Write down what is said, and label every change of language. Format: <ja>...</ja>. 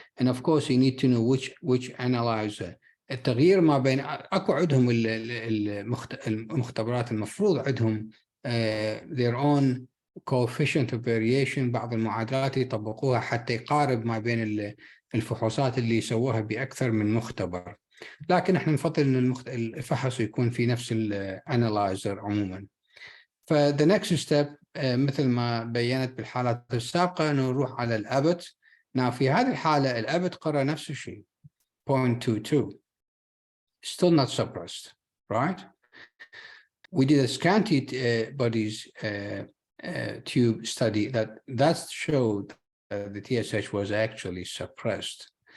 <en>And of course you need to know which analyzer.</en> <ar>التغيير ما بين اكو عندهم المختبرات المفروض عندهم</ar> <en>their own coefficient of variation.</en> <ar>بعض المعادلات يطبقوها حتى يقارب ما بين الفحوصات اللي يسووها بأكثر من مختبر، لكن احنا نفضل ان الفحص يكون في نفس الانالايزر عموما. ف</ar> <en>the next step</en> <ar>مثل ما بينت بالحالات السابقة انه نروح على الأبت. في هذه الحالة الأبت قرأ نفس الشيء 0.22,</ar> <en>still not suppressed, right? We did a scanty bodies tube study that showed the TSH was actually suppressed.</en>